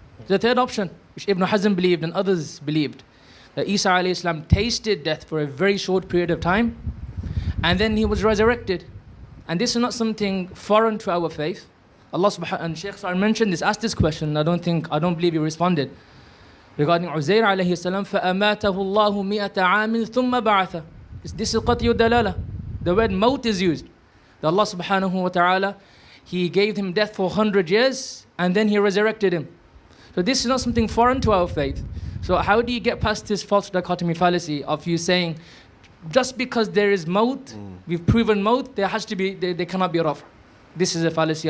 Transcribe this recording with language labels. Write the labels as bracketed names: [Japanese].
[English] The third option, which Ibn Hazm believed and others believed, that Isa alayhi salam tasted death for a very short period of time and then he was resurrected. And this is not something foreign to our faith. Allah subhanahu and Shaykh Sar mentioned this, asked this question, I don't believe he responded. Regarding [Arabic] Uzair alayhi salam, فَأَمَاتَهُ اللَّهُ مِئَةَ عَامٍ ثُمَّ بَعَثَ. [English] This is Qat'i dalala. The word maut is used. That Allah subhanahu wa ta'ala, He gave him death for 100 years and then He resurrected him. So this is not something foreign to our faith. So how do you get past this false dichotomy fallacy of you saying, just because there is maut, we've proven maut, there has to be, there cannot be rafa. This is a fallacy.